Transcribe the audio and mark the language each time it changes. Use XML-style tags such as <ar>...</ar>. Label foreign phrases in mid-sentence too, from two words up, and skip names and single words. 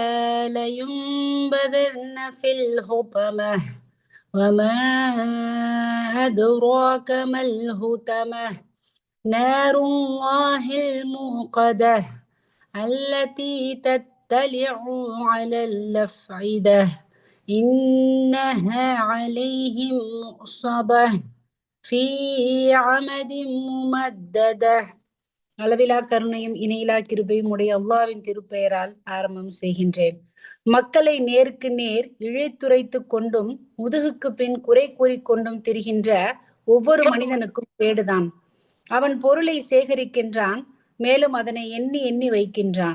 <ar>لينبذن في الحطمة وما أدراك ما الحطمة نار الله الموقدة التي تطلع على الأفئدة إنها عليهم مؤصدة في عمد ممددة.</ar> <ta>அளவிலா கருணையும் இணையிலா கிருபையும் உடைய அல்லாஹ்வின் திருப்பெயரால் ஆரம்பம் செய்கின்றேன். மக்களை நேருக்கு நேர் இழைத்துரைத்து கொண்டும் முதுகுக்கு பின் குறை கூறிக்கொண்டும் திரிகின்ற ஒவ்வொரு மனிதனுக்கும் கேடுதான். அவன் பொருளை சேகரிக்கின்றான், மேலும் அதனை எண்ணி எண்ணி வைக்கின்றான்.</ta>